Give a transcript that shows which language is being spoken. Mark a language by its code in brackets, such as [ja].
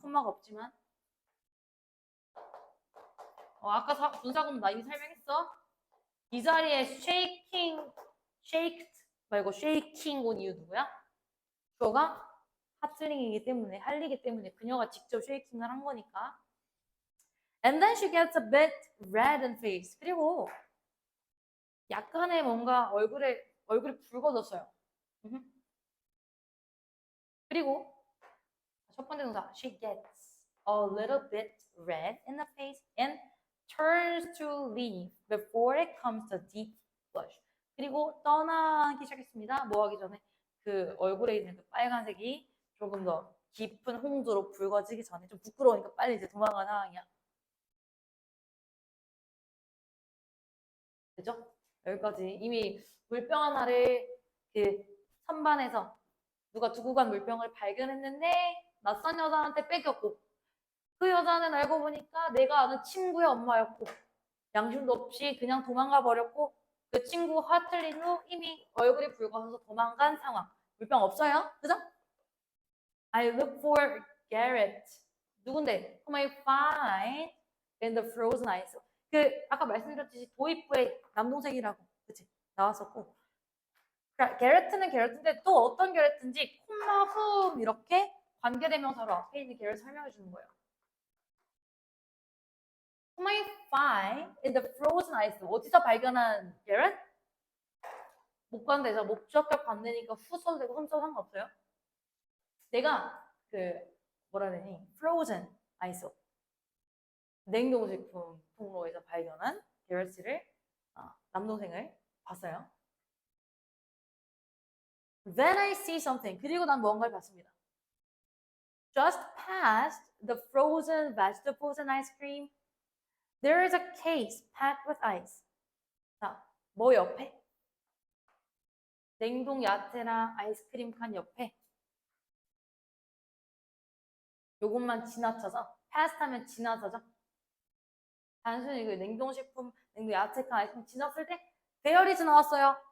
[ko] 콤마가 없지만 아까 분사구문 나 이미 설명했어. 이 자리에 shaked 말고 shaking 온 이유 누구야? 주어가 하트링이기 때문에 할리기 때문에 그녀가 직접 쉐이킹을 한 거니까. [en] And then she gets a bit red in face. [ko] 그리고 약간의 뭔가 얼굴이 붉어졌어요. 그리고 첫 번째 동사 [en] she gets a little bit red in the face and turns to leave before it comes to deep blush. [ko] 그리고 떠나기 시작했습니다. 뭐 하기 전에 그 얼굴에 있는 그 빨간색이 조금 더 깊은 홍조로 붉어지기 전에 좀 부끄러우니까 빨리 이제 도망가는 상황이야. 그죠? 여기까지 이미 물병 하나를 그 선반에서 누가 두고 간 물병을 발견했는데 낯선 여자한테 뺏겼고 그 여자는 알고 보니까 내가 아는 친구의 엄마였고 양심도 없이 그냥 도망가 버렸고 그 친구 하틀린 후 이미 얼굴이 붉어서 도망간 상황. 물병 없어요? 그죠? [en] I look for Garrett. [ko] 누군데? [en] Whom I find in the frozen ice. [ko] 그 아까 말씀드렸듯이 도입부에 남동생이라고 그치? 나왔었고 게레트는 게레트인데 또 어떤 게레트인지 콤마 훔 이렇게 관계대명사로 앞에 있는 게레트 설명해 주는 거예요. Whom I [en] find in the frozen ice. [ko] 어디서 발견한 Garrett? 못 간대죠. 목적격 관대니까 후 써도 되고 흠 써도 상관없어요. 내가 뭐라 해야 되니? frozen ice. 냉동식품 통로에서 발견한 게럿을 남동생을 봤어요. [en] Then I see something. [ko] 그리고 난 무언가를 봤습니다. [en] Just past the frozen vegetables and ice cream, there is a case packed with ice. [ko] 자, 뭐 옆에? 냉동 야채나 아이스크림 칸 옆에 요것만 지나쳐서 past하면 지나쳐서 단순히 그 냉동식품, 냉동 야채 칸 아이스크림 지났을 때 데어리즈 나왔어요.